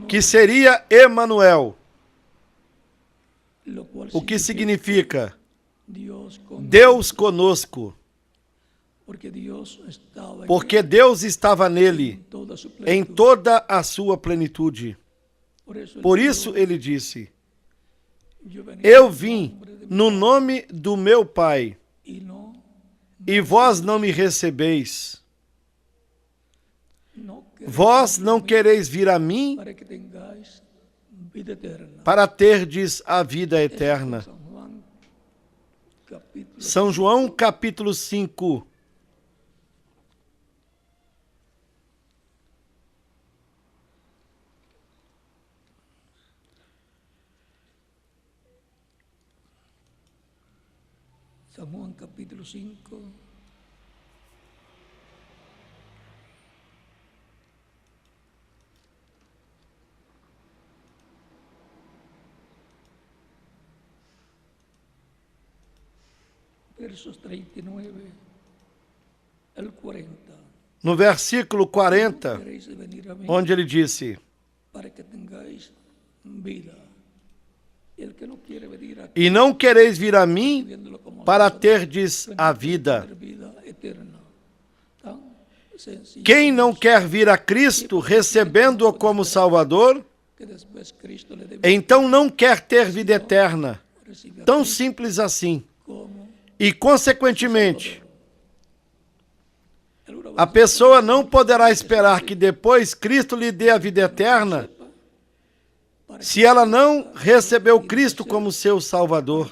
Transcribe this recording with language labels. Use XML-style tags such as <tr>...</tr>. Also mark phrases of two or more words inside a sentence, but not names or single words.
<es>que seria Emanuel, lo cual</es> <pt>o que significa</pt> <es>Dios con</es> <pt>Deus conosco,</pt> <es>porque Dios estaba</es> <pt>porque Deus estava</pt> <es>en</es> <pt>nele</pt> <es>toda su</es> <pt>em</pt> <es>plenitud.</es> <pt>toda a sua plenitude.</pt> <es>Por</es> <pt>Por isso ele disse:</pt> <es>yo venía</es> <pt>Eu</pt> <es>en</es> <pt>vim</pt> <es>nombre de</es> <pt>no nome do meu Pai,</pt> <es>y no</es> <pt>e vós não me recebeis.</pt> <es>queréis</es> <pt>Vós não quereis vir a mim</pt> <es>para que tengáis vida eterna.</es> <pt>para terdes a vida eterna.</pt> <es>San Juan, capítulo</es> <pt>São João, capítulo 5.</pt> <es>San Juan capítulo 5, versos 39 al 40.</es> <pt>No versículo 40,</pt> <es>Queréis venir a mí</es> <pt>onde ele disse:</pt> <es>para que tengáis vida. Y el que no quiere venir aquí,</es> <pt>E não quereis vir a mim</pt> <es>viéndolo como</es> <pt>para terdes a vida.</pt> <es>tener vida eterna. Tan sencillo</es> <pt>Quem não quer vir a Cristo, recebendo-o como Salvador,</pt> <es>que después Cristo le dé</es> <pt>então não quer ter vida eterna.</pt> <es>recibir</es> <pt>Tão simples assim.</pt> <es>como</es> <pt>E, consequentemente,</pt> <es>el</es> <pt>a pessoa não poderá esperar que depois Cristo lhe dê a vida eterna se ela não recebeu Cristo como seu Salvador.</pt>